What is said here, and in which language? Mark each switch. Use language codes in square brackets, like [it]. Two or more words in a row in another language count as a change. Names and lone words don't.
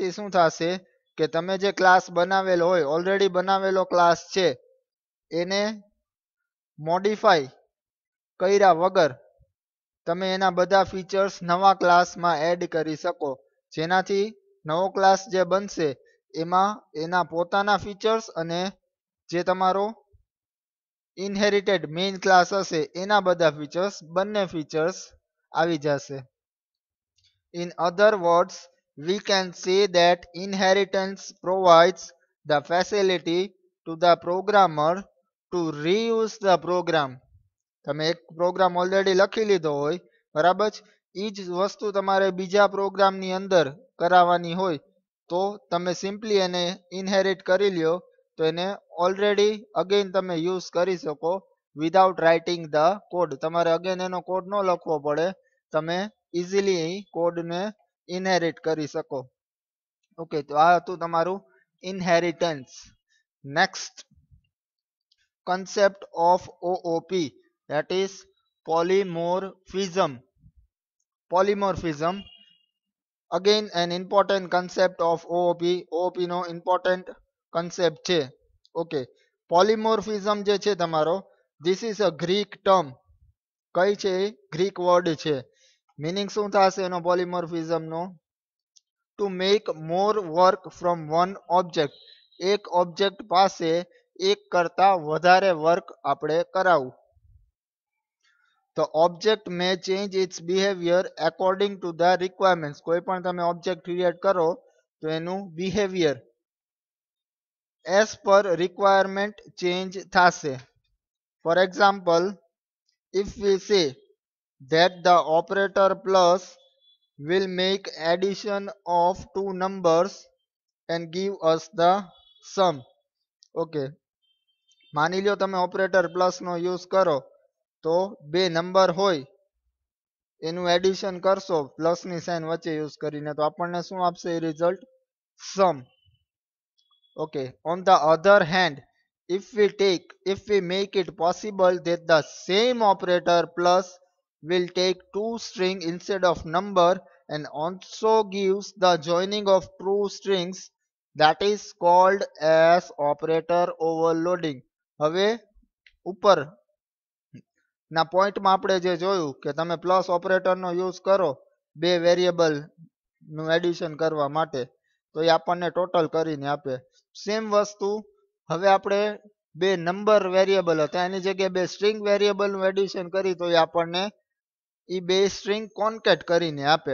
[gu] શું થશે કે તમે જે ક્લાસ બનાવેલો હોય ઓલરેડી બનાવેલો ક્લાસ છે એને મોડિફાઈ કર્યા વગર તમે એના બધા ફીચર્સ નવા ક્લાસમાં એડ કરી શકો જેનાથી નવો ક્લાસ જે બનશે એમાં એના પોતાના ફીચર્સ અને જે તમારો [en] inherited main class [gu] હશે એના બધા ફીચર્સ બંને ફીચર્સ આવી જશે. [en] In other words, we can say that inheritance provides the facility to the programmer to reuse the program. [gu] તમે એક પ્રોગ્રામ ઓલરેડી લખી લીધો હોય બરાબર, એ જ વસ્તુ તમારે બીજા પ્રોગ્રામની અંદર કરાવવાની હોય તો તમે સિમ્પલી એને ઇનહેરિટ કરી લ્યો તો એને [en] already again [gu] તમે યુઝ કરી શકો [en] without writing the code. [gu] તમારે અગેન એનો કોડ ન લખવો પડે, તમે ઇઝીલી કોડને ઇનહેરિટ કરી શકો. ઓકે, તો આ હતું તમારું ઇનહેરિટન્સ. [en] નેક્સ્ટ concept of OOP, that is polymorphism. Polymorphism, again an important concept of OOP. [gu] OOP નો [en] important concept [gu] છે. ઓકે, polymorphism જે છે તમારો, [en] this is a Greek term. [gu] કઈ છે? [en] Greek word [gu] છે. મીનિંગ શું થશે એનો પોલિમોર્ફિઝમ નો? [en] to make more work from one object. [gu] એક ઓબ્જેક્ટ પાસે એક કરતા વધારે વર્ક આપણે કરાવવું. [en] The object may change its behavior according to the requirements. [gu] કોઈ પણ તમે [en] object create [gu] કરો તો એનું બિહેવિયર [en] as per requirement change [gu] થશે. [en] For example, if we say that the operator plus will make addition of two numbers and give us the sum. [gu] Okay, માની લ્યો તમે [en] operator plus [gu] નો યુઝ કરો તો બે નંબર હોય એનું એડિશન કરશો પ્લસ ની સાઇન વચ્ચે યુઝ કરીને તો આપણને શું આપશે એ રિઝલ્ટ? સમ. ઓકે, [en] on the other hand, if we make it possible that the same operator plus will take two string instead of number and also gives the joining of true strings, that is called as operator overloading. [gu] હવે ઉપર ના પોઈન્ટમાં આપણે જે જોયું કે તમે પ્લસ ઓપરેટરનો યુઝ કરો બે વેરિયેબલ નું એડિશન કરવા માટે તો એ આપણને ટોટલ કરીને આપે. સેમ વસ્તુ હવે આપણે બે [en] number variable [gu] હતા એની જગ્યાએ બે [en] string variable [gu] નું એડિશન કરી તો એ આપણને એ બે [en] string concat [gu] કરીને આપે.